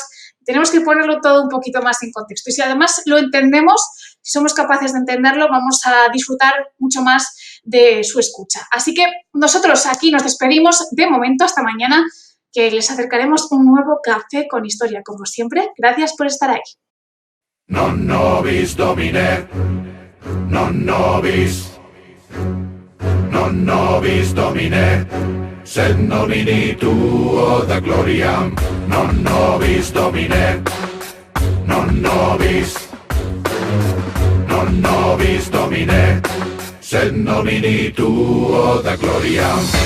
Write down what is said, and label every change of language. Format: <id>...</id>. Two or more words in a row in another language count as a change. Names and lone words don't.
<es>Tenemos que ponerlo todo un poquito más en contexto y si además lo entendemos, si somos capaces de entenderlo, vamos a disfrutar mucho más de su escucha. Así que nosotros aquí nos despedimos de momento hasta mañana, que les acercaremos un nuevo Café con Historia, como siempre. Gracias por estar ahí.</es> <la>Non nobis Domine, non nobis, non nobis Domine, sed nomini tuo da gloriam, non nobis Domine, non nobis, non nobis Domine, sed nomini tuo da gloriam.</la>